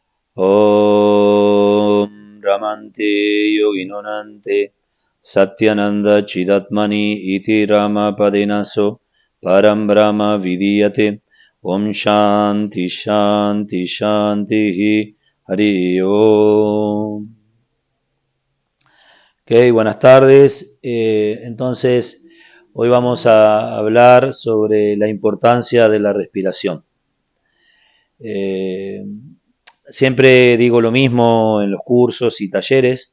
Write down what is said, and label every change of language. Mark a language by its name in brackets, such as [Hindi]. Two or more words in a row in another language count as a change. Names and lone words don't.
[Sanskrit] Om Ramante Yoginonante Satyananda Chidatmani Iti Rama Padenaso Param Brahma Vidiyate Om Shanti Shanti Shanti Hari Om. [Spanish] Ok, buenas tardes. Entonces, hoy vamos a hablar sobre la importancia de la respiración. Eh, Siempre digo lo mismo en los cursos y talleres.